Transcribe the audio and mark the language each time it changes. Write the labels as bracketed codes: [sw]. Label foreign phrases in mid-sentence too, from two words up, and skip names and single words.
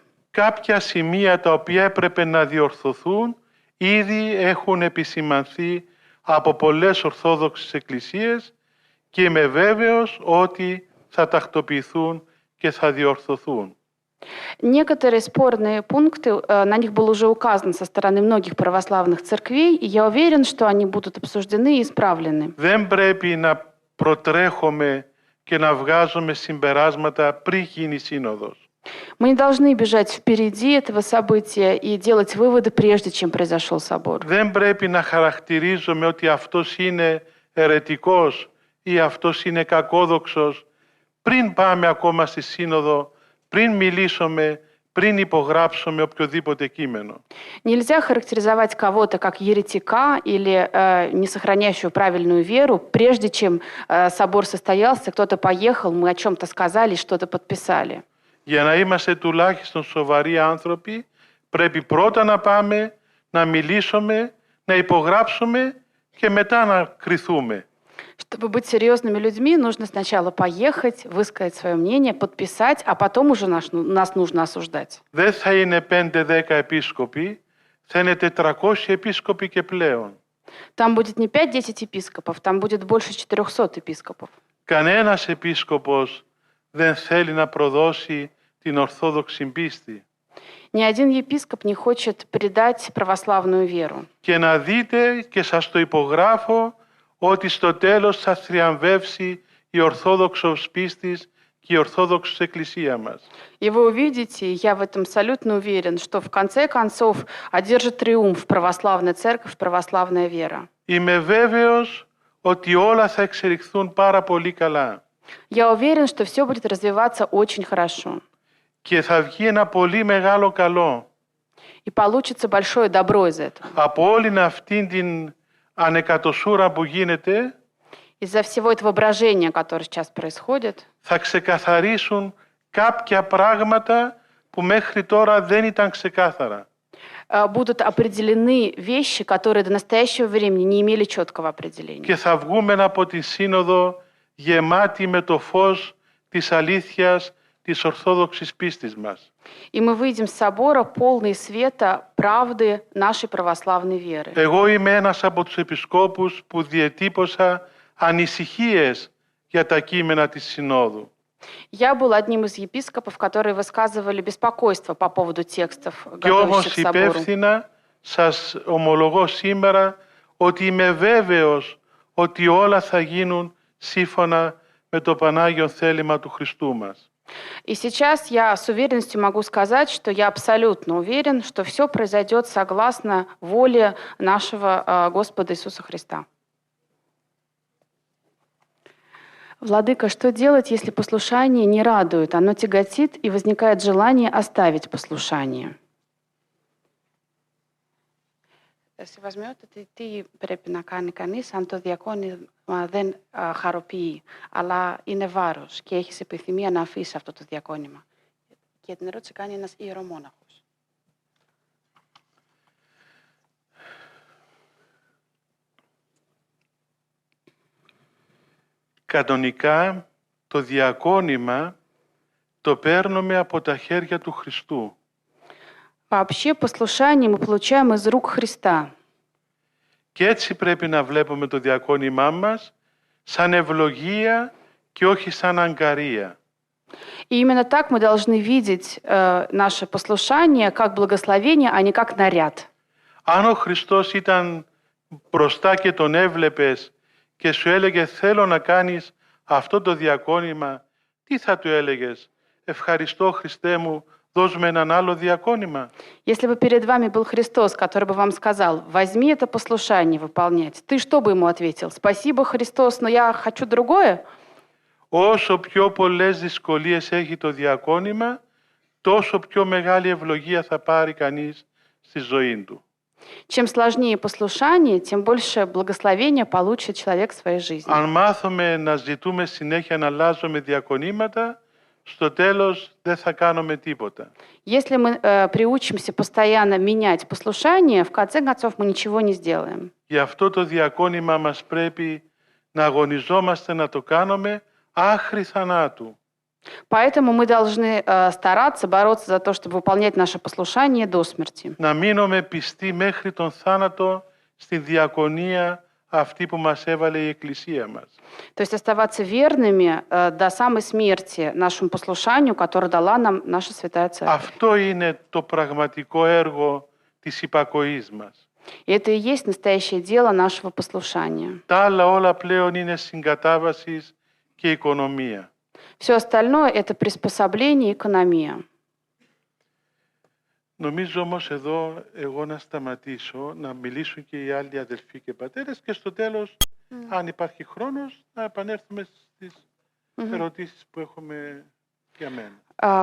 [el] Κάποια σημεία τα οποία έπρεπε να διορθωθούν ήδη έχουν επισημανθεί από πολλές Ορθόδοξες Εκκλησίες και είμαι βέβαιος ότι θα τακτοποιηθούν και θα διορθωθούν. [ru] Некоторые спорные пункты, на них было уже указано со стороны многих православных церквей, и я уверен, что они будут обсуждены и исправлены. [el] Δεν πρέπει να προτρέχουμε και να βγάζουμε συμπεράσματα πριν γίνει η Σύνοδος. [ru] Мы не должны бежать впереди этого события и делать выводы, прежде чем произошел собор. [el] Δεν πρέπει να χαρακτηρίζουμε ότι αυτός είναι αιρετικός ή αυτός είναι κακόδοξος πριν πάμε ακόμα στη Σύνοδο, πριν μιλήσουμε, πριν υπογράψουμε οποιοδήποτε κείμενο. [ru] Нельзя характеризовать кого-то как еретика или не сохраняющего правильную веру, прежде чем собор состоялся, кто-то поехал, мы о чем-то сказали, что-то подписали. [el] Για να είμαστε τουλάχιστον σοβαροί άνθρωποι, πρέπει πρώτα να πάμε, να μιλήσουμε, να υπογράψουμε και μετά να κριθούμε. [ru] Чтобы быть серьезными людьми, нужно сначала поехать, высказать свое мнение, подписать, а потом уже нас нужно осуждать. [el] Δεν θα είναι 5-10 επίσκοποι, θα είναι 400 επίσκοποι και πλέον. [ru] Там будет не 5-10 епископов, там будет больше 400 епископов. [el] Κανένας επίσκοπος δεν θέλει να προδώσει την Ορθόδοξη πίστη. [ru] Ни один епископ не хочет предать православную веру. [el] Και να δείτε, και σας το υπογράφω, ότι στο τέλος θα θριαμβεύσει η Ορθόδοξος πίστης και η Ορθόδοξη Εκκλησία μας. [ru] И вы увидите, я в этом абсолютно уверен, что в конце концов одержит триумф православная церковь, православная вера. [el] Είμαι βέβαιος ότι όλα θα εξελιχθούν πάρα πολύ καλά. [ru] Я уверен, что все будет развиваться очень хорошо. [el] Και θα βγει ένα πολύ μεγάλο καλό. [ru] И получится большое добро из этого. [el] Από όλη αυτήν την ανεκατοσούρα που γίνεται, [ru] Из-за всего этого брожения, которое сейчас происходит, [el] θα ξεκαθαρίσουν κάποια πράγματα που μέχρι τώρα δεν ήταν ξεκάθαρα. [ru] Будут определены вещи, которые до настоящего времени не имели четкого определения. [el] Και θα βγούμε από τη Σύνοδο γεμάτοι με το φως της αλήθειας της Ορθόδοξης πίστης μας. [ru] И мы выйдем с собора полные света правды нашей православной веры. [el] Εγώ είμαι ένας από τους επισκόπους που διετύπωσα ανησυχίες για τα κείμενα της Συνόδου. [ru] Я был одним из епископов, которые высказывали беспокойство по поводу текстов, [el] Και όμως [ru] готовящих к собору. [el] υπεύθυνα σας ομολογώ σήμερα ότι είμαι βέβαιος ότι όλα θα γίνουν σύμφωνα με το Πανάγιο θέλημα του Χριστού μας. [ru] И сейчас я с уверенностью могу сказать, что я абсолютно уверен, что все произойдет согласно воле нашего Господа Иисуса Христа. Владыка, что делать, если послушание не радует, оно тяготит и возникает желание оставить послушание? [el] Συμβασμιότητα, τι πρέπει να κάνει κανείς αν το διακόνημα δεν χαροποιεί, αλλά είναι βάρος και έχεις επιθυμία να αφήσει αυτό το διακόνημα? Και την ερώτηση κάνει ένας ιερομόναχος. Κανονικά το διακόνημα το παίρνουμε από τα χέρια του Χριστού. [ru] Вообще послушание мы получаем из рук Христа. [el] Και έτσι πρέπει να βλέπουμε το διακόνημά μας σαν ευλογία και όχι σαν αγκαρία. [ru] И именно так мы должны видеть наше послушание как благословение, а не как наряд. [el] Αν ο Χριστός ήταν μπροστά και τον έβλεπες και σου έλεγε θέλω να κάνεις αυτό το διακόνημα, τι θα του έλεγες? Ευχαριστώ Χριστέ μου, δώσ' με έναν άλλο διακόνημα. [ru] Если бы перед вами был Христос, который бы вам сказал, возьми это послушание выполнять, ты что бы ему ответил? Спасибо, Христос, но я хочу другое? [el] Όσο πιο πολλές δυσκολίες έχει το διακόνημα, τόσο πιο μεγάλη ευλογία θα πάρει κανείς στη ζωή του. [ru] Чем сложнее послушание, тем больше благословения получит человек в своей жизни. [el] Αν μάθουμε να ζητούμε συνέχεια να αλλάζουμε διακονήματα, στο τέλος δεν θα κάνουμε τίποτα. [ru] Если мы приучимся постоянно менять послушание, в конце концов мы ничего не сделаем. [el] Γι' αυτό το διακόνημα μας πρέπει να αγωνιζόμαστε να το κάνουμε άχρη θανάτου. [ru] Поэтому мы должны стараться, бороться за то, чтобы выполнять наше послушание до смерти. [el] Να μείνουμε πιστοί μέχρι τον θάνατο στη διακονία αυτή που μας έβαλε η Εκκλησία μας. [ru] То есть оставаться верными до самой смерти нашему послушанию, которое дала нам наша Святая Церковь. [el] Αυτό είναι το πραγματικό έργο της υπακοής μας. [ru] И это и есть настоящее дело нашего послушания. [el] Τα άλλα όλα πλέον είναι συγκατάβασης και οικονομία. [ru] Все остальное — это приспособление и экономия. [el] Νομίζω όμως εδώ εγώ να σταματήσω, να μιλήσουν και οι άλλοι αδελφοί και πατέρες και στο τέλος, αν υπάρχει χρόνος, να επανέλθουμε στις ερωτήσεις που έχουμε για μένα.